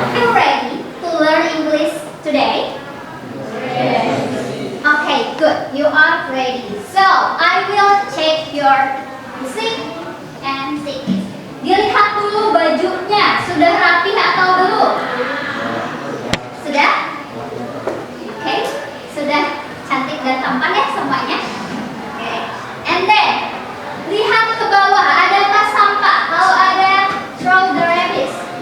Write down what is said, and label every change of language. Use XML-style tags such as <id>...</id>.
<en>Are you ready to learn English today? Okay, good. You are ready. So, I will check your music and singing.</en> <id>Dilihat dulu bajunya, sudah rapi atau belum? Sudah? Oke, sudah cantik dan tampan ya semuanya? Oke.</id> <en>And then,</en> <id>lihat ke bawah, adakah sampah? Kalau ada,</id> <en>throw the rubbish.</en>